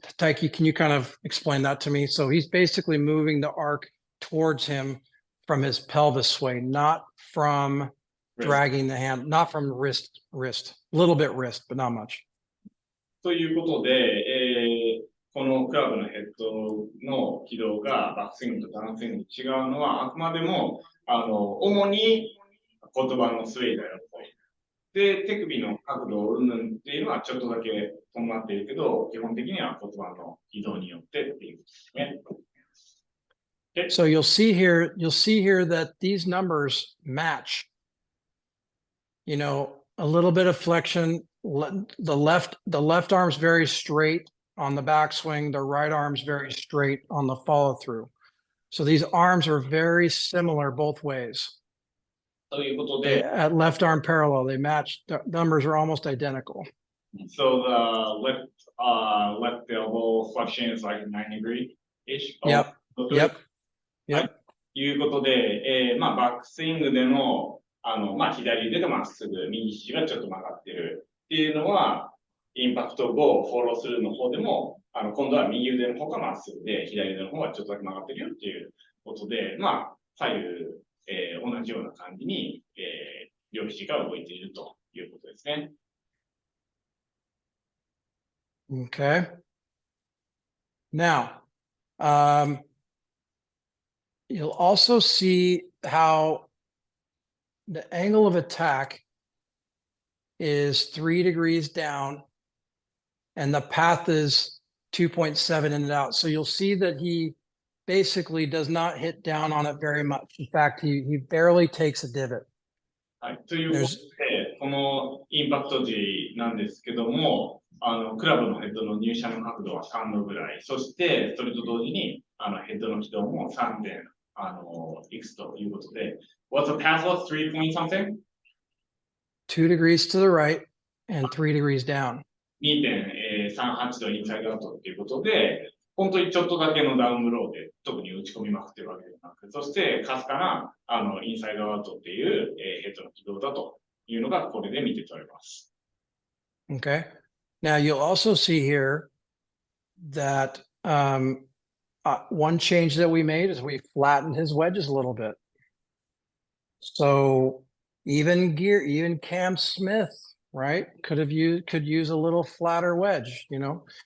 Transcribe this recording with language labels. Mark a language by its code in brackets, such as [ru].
[en] Taiki, can you kind of explain that to me? So he's basically moving the arc towards him from his pelvis sway, not from dragging the hand, not from wrist, a little bit wrist, but not much. [ja] ということで、このクラブのヘッドの軌道がバックスイングとダウンスイングに違うのは、あくまでも、主に骨盤のスウェイだよと。で、手首の角度をうんぬんっていうのはちょっとだけ伴っているけど、基本的には骨盤の移動によってっていうことですね。 [en] So you'll see here that these numbers match. You know, a little bit of flexion. The left arm's very straight on the backswing. The right arm's very straight on the follow through. So these arms are very similar both ways. [ja] ということ [en] They, [ja] で、 [en] at left arm parallel, they match. The numbers are almost identical. so the left elbow flexion is like 90-degree-ish. Yep. Yep. [ja] はい。いうことで、バックスイングでの、左腕がまっすぐ、右肘がちょっと曲がってるっていうのは、インパクト後、フォロースルーの方でも、今度は右腕の方がまっすぐで、左腕の方はちょっとだけ曲がってるよっていうことで、左右、同じような感じに、両肘が動いているということですね。 [en] Okay. Now, you'll also see how the angle of attack is 3 degrees down and the path is 2.7 in and out. So you'll see that he basically does not hit down on it very much. In fact, he barely takes a divot. [ja] はい。ということで、このインパクト時なんですけども、クラブのヘッドの入射の角度は3度ぐらい。そして、それと同時に、ヘッドの軌道も3点、いくつということで、 [en] What's the path of 3 point something? 2 degrees to the right and 3 degrees down. [ja] 2.38 度インサイドアウトっていうことで、本当にちょっとだけのダウンブローで特に打ち込みまくってるわけではなく、そしてかすかなインサイドアウトっていう、ヘッドの軌道だというのがこれで見て取れます。 [en] Okay. Now you'll also see here that one change that we made is we flattened his wedges a little bit. So even Cam Smith, right, could use a little flatter wedge, you know.